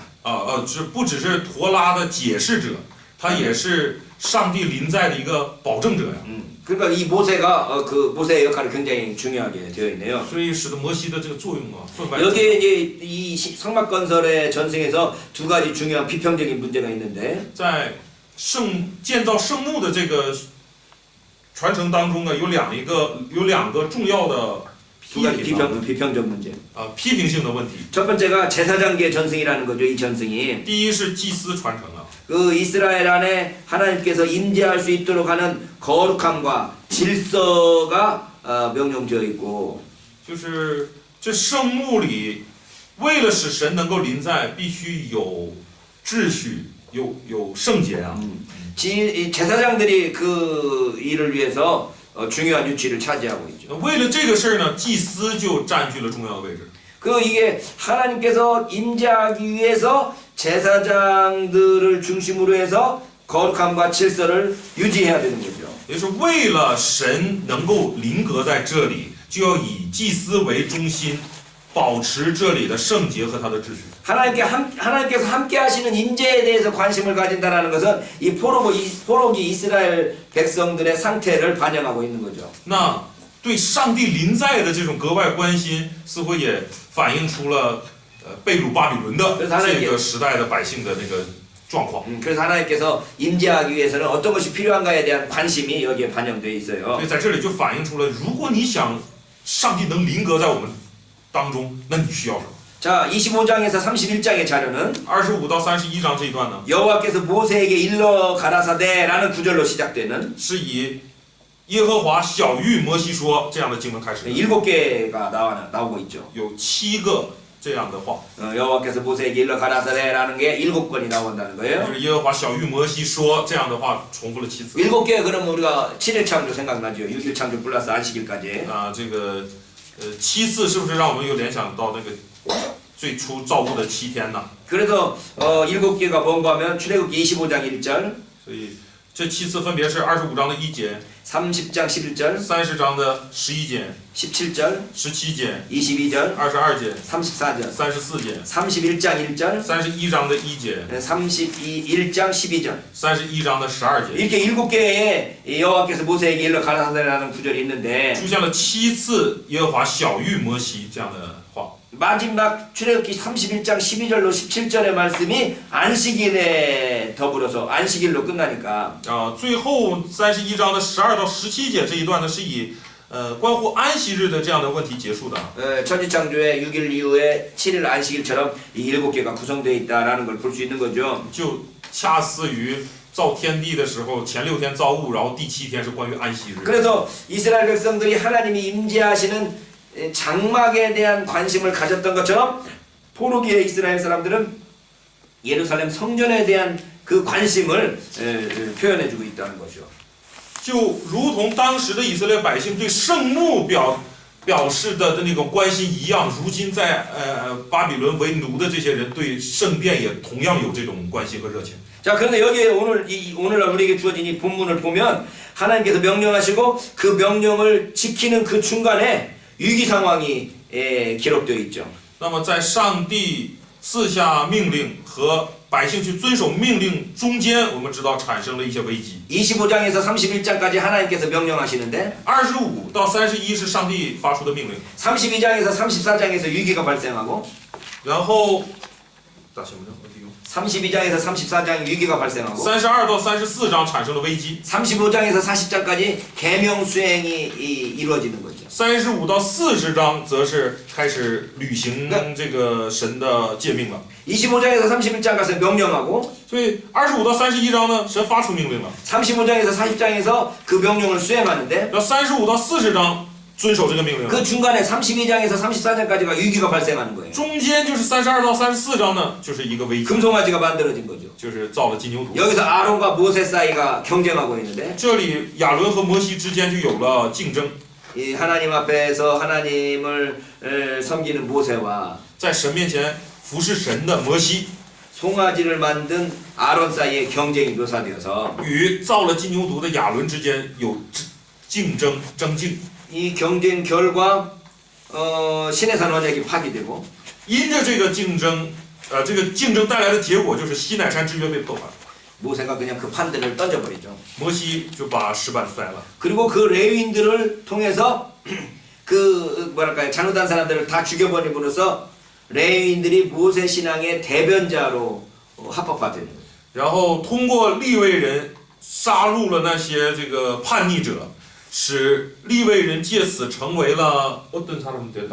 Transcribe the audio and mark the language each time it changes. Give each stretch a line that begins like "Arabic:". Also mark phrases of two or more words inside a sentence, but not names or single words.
Chinese: 不只是陀拉的解释者，他也是上帝临在的一个保证者呀。
Korean: 그러니까 이 모세가 그 모세의 역할이 굉장히 중요하게 되어 있네요.
Chinese: 所以使得摩西的这个作用啊，分外。
Korean: 여기에 이제 이 성막 건설의 전승에서 두 가지 중요한 비평적인 문제가 있는데
Chinese: 在建造圣墓的这个传承当中呢，有两个重要的
Korean: 두 가지 비평적 문제.
Chinese: 批评性的问题。
Korean: 첫 번째가 제사장계 전승이라는 거죠. 이 전승이
Chinese: 第一是祭司传承啊，
Korean: 그 이스라엘 안에 하나님께서 임재할 수 있도록 하는 거룩함과 질서가 명령되어 있고
Chinese: 就是这圣墓里，为了使神能够临在，必须有秩序，有圣洁啊。
Korean: 제사장들이 그 일을 위해서 중요한 위치를 차지하고 있죠.
Chinese: 为了这个事儿呢，祭司就占据了重要的位置。
Korean: 그 이게 하나님께서 임재하기 위해서 제사장들을 중심으로 해서 거룩함과 질서를 유지해야 되는 거죠.
Chinese: 也就是为了神能够临格在这里，就要以祭司为中心，保持这里的圣洁和他的秩序。
Korean: 하나님께서 함께 하시는 임재에 대해서 관심을 가진다는 것은 이 포로기 이스라엘 백성들의 상태를 반영하고 있는 거죠.
Chinese: 那对上帝临在的这种格外关心，似乎也反映出了被掳巴比伦的这个时代的百姓的那个状况。
Korean: 그래서 하나님께서 임재하기 위해서는 어떤 것이 필요한가에 대한 관심이 여기에 반영되어 있어요.
Chinese: 所以在这里就反映出了，如果你想上帝能临格在我们当中，那你需要什么？
Korean: 자, 25장에서 31장의 자료는
Chinese: 25 到31章这一段呢，
Korean: 여호와께서 모세에게 일러 가라사대라는 구절로 시작되는
Chinese: 是以耶和华晓谕摩西说这样的经文开始的，
Korean: 7개가 나오고 있죠.
Chinese: 有7个这样的话，
Korean: 여호와께서 모세에게 일러 가라사대라는 게 7번이 나온다는
Chinese: 就
Korean: 거예요.
Chinese: 是耶和华晓谕摩西说这样的话，重复了7次。
Korean: 7개 그러면 우리가 7일 창조 생각나죠. 6일 창조 플러스 안식일까지.
Chinese: 这个7次是不是让我们又联想到那个最初造物的7天呢？
Korean: 그래서 7개가 뭔가 하면 출애굽기 25장 1절,
Chinese: 所以这7次分别是25章的1节、
Korean: 30장 11절,
Chinese: 30 章的11节、
Korean: 17절,
Chinese: 17节、
Korean: 22절,
Chinese: 22节、
Korean: 34절,
Chinese: 34节、
Korean: 31장 1절,
Chinese: 31 章的1节、
Korean: 31장 12절.
Chinese: 31 章的12节，
Korean: 이렇게 7개의 여호와께서 모세에게 일러 가라사대라는 구절이 있는데
Chinese: 出现了7次耶和华晓谕摩西这样的话。
Korean: 마지막 출애굽기 31장 12절로 17절의 말씀이 안식일에 더불어서 안식일로 끝나니까
Chinese: 最后31章的12到17节这一段呢，是以关乎安息日的这样的问题结束的。
Korean: 천지창조의 6일 이후에 7일 안식일처럼 이 7개가 구성되어 있다라는 걸 볼 수 있는 거죠.
Chinese: 就恰似于造天地的时候，前6天造物，然后第7天是关于安息日。
Korean: 그래서 이스라엘 백성들이 하나님이 임재하시는 장막에 대한 관심을 가졌던 것처럼 포로기의 이스라엘 사람들은 예루살렘 성전에 대한 그 관심을 표현해주고 있다는 거죠.
Chinese: 就如同当时的以色列百姓对圣幕表示的那种关心一样，如今在巴比伦为奴的这些人对圣殿也同样有这种关心和热情。
Korean: 자, 그런데 여기에 오늘날 우리에게 주어진 이 본문을 보면 하나님께서 명령하시고 그 명령을 지키는 그 중간에 위기 상황이 기록되어 있죠.
Chinese: 那么在上帝赐下命令和百姓去遵守命令中间，我们知道产生了一些危机。
Korean: 25장에서 31장까지 하나님께서 명령하시는데
Chinese: 25 到31是上帝发出的命令，
Korean: 32장에서 34장에서 위기가 발생하고
Chinese: 然后大新闻
Korean: 어디 요 32장에서 34장 위기가 발생하고
Chinese: 32 到34章产生了危机，
Korean: 35장에서 40장까지 계명 수행이 이루어지는 거죠.
Chinese: 35 到40章则是开始履行这个神的诫命了。
Korean: 25장에서 31장 가서 명령하고
Chinese: 所以25到31章呢，神发出命令了，
Korean: 35장에서 40장에서 그 명령을 수행하는데
Chinese: 然后35到40章遵守这个命令了。
Korean: 그 중간에 32장에서 34장까지가 위기가 발생하는 거예요.
Chinese: 中间就是32到34章呢，就是一个危机，
Korean: 금송아지가 만들어진 거죠.
Chinese: 就是造了金牛犊。
Korean: 여기서 아론과 모세 사이가 경쟁하고 있는데
Chinese: 这里亚伦和摩西之间就有了竞争，
Korean: 이 하나님 앞에서 하나님을 섬기는 모세와
Chinese: 在神面前服侍神的摩西
Korean: 송아지를 만든 아론 사이의 경쟁이 묘사되어서
Chinese: 与造了金牛犊的亚伦之间有竞争争竞。
Korean: 이 경쟁 결과 신의 산 언약이 파기되고
Chinese: 因着这个竞争，这个竞争带来的结果就是西乃山之约被破坏，
Korean: 모세가 그냥 그 판들을 던져버리죠.
Chinese: 摩西就把石板摔了。
Korean: 그리고 그 레위인들을 통해서 그 뭐랄까요 잘못한 사람들을 다 죽여버림으로써 레위인들이 모세 신앙의 대변자로 합법화되는 거예요.
Chinese: 然后通过利未人杀戮了那些这个叛逆者，使利未人借此成为了
Korean: 어떤 사람들